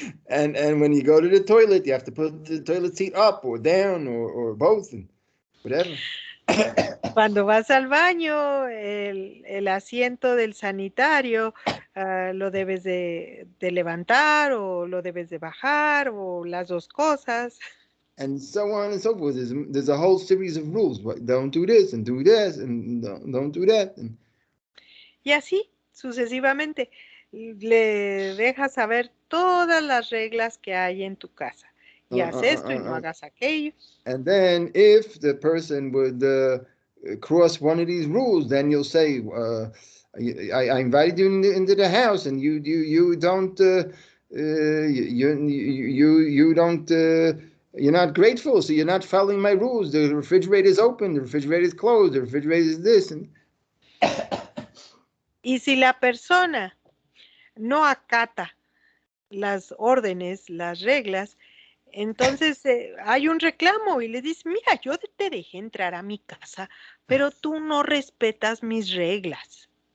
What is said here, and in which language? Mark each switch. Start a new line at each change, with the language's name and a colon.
English: and when you go to the toilet, you have to put the toilet seat up or down or both, and whatever.
Spanish: Cuando vas al baño, el asiento del sanitario lo debes de levantar o lo debes de bajar o las dos cosas.
English: And so on and so forth. There's a whole series of rules. Don't do this and do this and don't do that. And
Spanish: y así, sucesivamente, le dejas saber todas las reglas que hay en tu casa. Y haz esto y no hagas aquello.
English: And then if the person would cross one of these rules, then you'll say, I invited you into the house and you don't, you don't, you're not grateful, so you're not following my rules. The refrigerator is open, the refrigerator is closed, the refrigerator is this. And
Spanish: y si la persona no acata las órdenes, las reglas, entonces hay un reclamo y le dices, mira, yo te dejé entrar a mi casa, pero tú no respetas mis reglas.